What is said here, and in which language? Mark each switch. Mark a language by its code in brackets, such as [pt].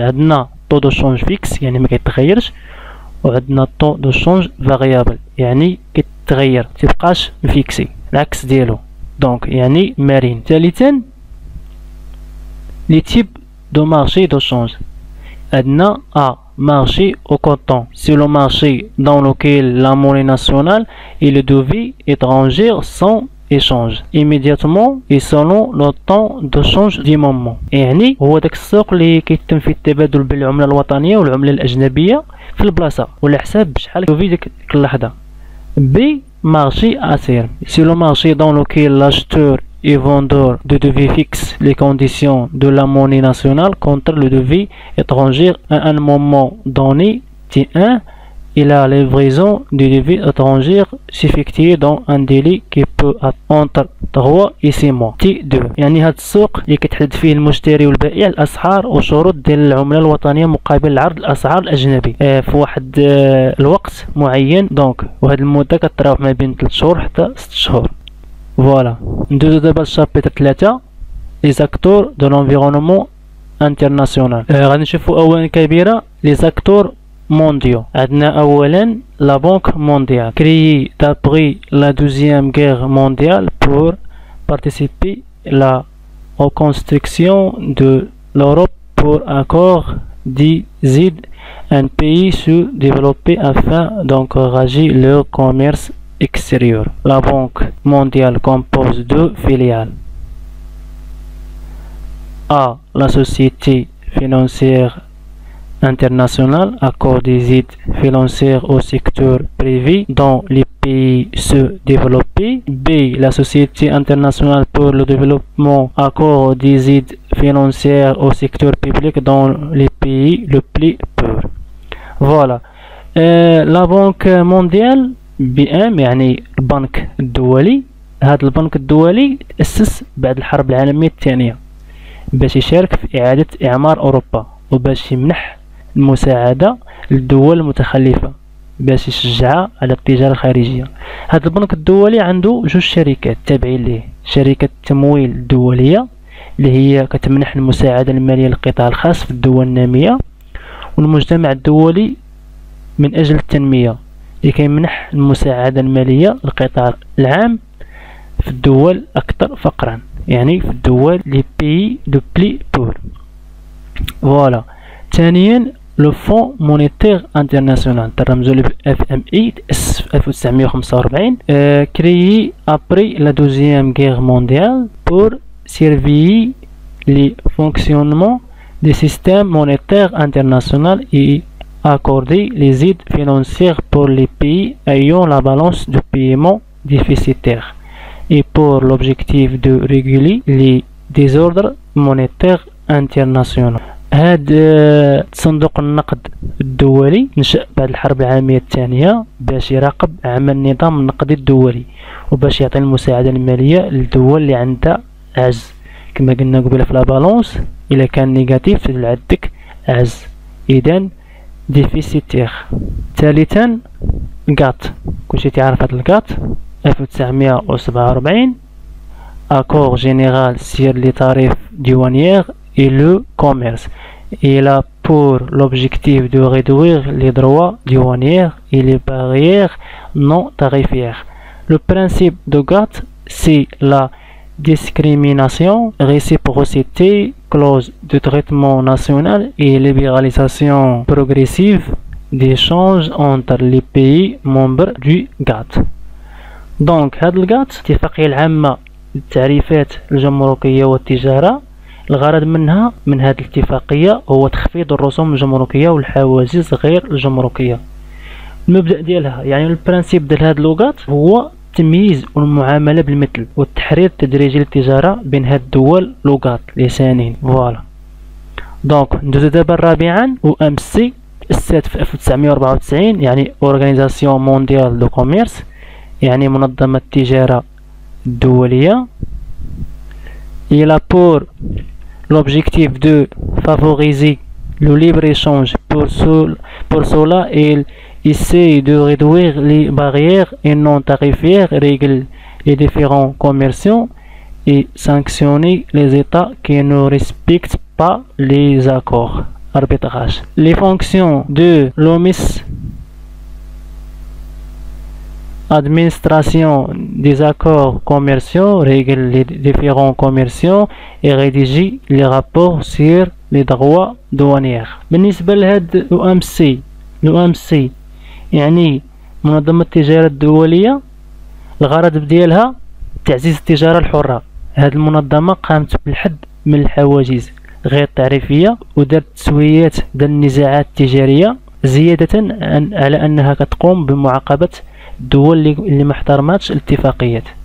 [ar] عندنا [fr] طو دو شونج فيكس [ar] يعني ما كيتغيرش، وعندنا [fr] طو دو شونج فاريابل [ar] يعني كيتغير متبقاش فيكسي، العكس ديالو دونك يعني مرن. [fr] ثالثا لي تيب دو مارشي دو شونج. عندنا marché au comptant, c'est le marché dans lequel la monnaie nationale et le devise étrangère sont échange immédiatement et selon le temps de change du moment. [ar] يعني هو داك السوق اللي كيتم فيه التبادل بين العمله الوطنيه والعمله الاجنبيه في البلاصه وعلى حساب شحال في ديك اللحظه. [fr] بي مارشي اسير سي لو مارشي dans lequel l'acheteur et vendeur de devises fixent les conditions de la monnaie nationale contre le devise étranger à un moment donné T1 et la livraison du devise étranger s'effectue dans un délai qui peut être entre 3 et 6 mois. [ar] T2 يعني هاد السوق اللي كتحدد فيه المشتري والبائع الاسعار وشروط ديال العمله الوطنيه مقابل العرض الاسعار الاجنبي في واحد الوقت معين. دونك وهاد المده كتراوح ما بين 3 شهور حتى 6 شهور. [fr] فوالا [ar] ندوزو دابا [fr] للشابيتر 3 لي زاكتور دو لونفيرونمون انترناسيونال. [ar] غادي نشوفو اولا كبيره [fr] لي زاكتور mondiaux. عندنا اولا la banque mondiale créée d'après la deuxième guerre mondiale pour participer à la reconstruction de l'Europe pour accord d'aide un pays sous-développé afin d'encourager leur commerce extérieur. La banque mondiale compose deux filiales. A. La société financière international accorde des aides financières au secteur privé dans les pays sous-développés. B. La Société internationale pour le développement accorde des aides financières au secteur public dans les pays les plus pauvres. Voilà. La Banque mondiale BM [ar] يعني البنك الدولي. هذا البنك الدولي تأسس بعد الحرب العالمية الثانية باش يشارك في إعادة إعمار أوروبا وباش يمنح المساعدة للدول المتخلفة باش يشجعها على التجارة الخارجية. هذا البنك الدولي عنده جوج شركات تابعين ليه، شركة التمويل الدولية اللي هي كتمنح المساعدة المالية للقطاع الخاص في الدول النامية، والمجتمع الدولي من أجل التنمية اللي كيمنح المساعدة المالية للقطاع العام في الدول أكثر فقرا، يعني في الدول [fr] لي بيي دو بلي بور. فوالا. ثانيا لو فون مونيتير انترناسيونال [ar] ترمزو ل FMI تأسس في 1945 [fr] créé après la deuxième guerre mondiale pour surveiller le fonctionnement des systèmes monétaires internationaux et accorder les aides financières pour les pays ayant la balance de paiement déficitaire et pour l'objectif de réguler les désordres monétaires internationaux. [ar] هذا صندوق النقد الدولي نشأ بعد الحرب العالمية الثانية باش يراقب عمل النظام النقدي الدولي وباش يعطي المساعدة المالية للدول اللي عندها عجز، كما قلنا قبيله في لا بالونس إلا كان نيجاتيف تدل عندك عجز، إذن ديفيسيتير. ثالثا قاط، كلشي تعرف هاد القاط [fr] 1947, accord général sur les tarifs douaniers et le commerce. Il a pour l'objectif de réduire les droits douaniers et les barrières non tarifaires. Le principe de GATT, c'est la discrimination, réciprocité, clause de traitement national et libéralisation progressive des échanges entre les pays membres du GATT. [ar] دونك هذا الجات الاتفاقية العامة للتعريفات الجمركية والتجارة، الغرض منها من هذه الاتفاقية هو تخفيض الرسوم الجمركية والحواجز غير الجمركية. المبدأ ديالها يعني البرانسيب ديال هذا اللغات هو التمييز والمعاملة بالمثل والتحرير التدريجي للتجارة بين هاد الدول لغات لسانين. فوالا دونك ندوزو دابا رابعا OMC تأسست في 1994 يعني Organisation Mondiale de Commerce يعني منظمة التجارة الدولية. [fr] Il a pour l'objectif de favoriser le libre-échange. Pour cela, il essaie de réduire les barrières et non tarifaires, règle les différents commerçants et sanctionner les États qui ne respectent pas les accords. Arbitrage. Les fonctions de l'OMS, administration des accords commerciaux, règle les différents commerciaux et rédige les rapports sur les droits douaniers. [ar] بالنسبة لهاد الOMC يعني منظمة التجارة الدولية، الغرض ديالها تعزيز التجارة الحرة. هاد المنظمة قامت بالحد من الحواجز غير التعريفية ودارت تسويات ديال النزاعات التجارية، زيادة على أنها كتقوم بمعاقبة الدول اللي ما احترماتش الاتفاقيات.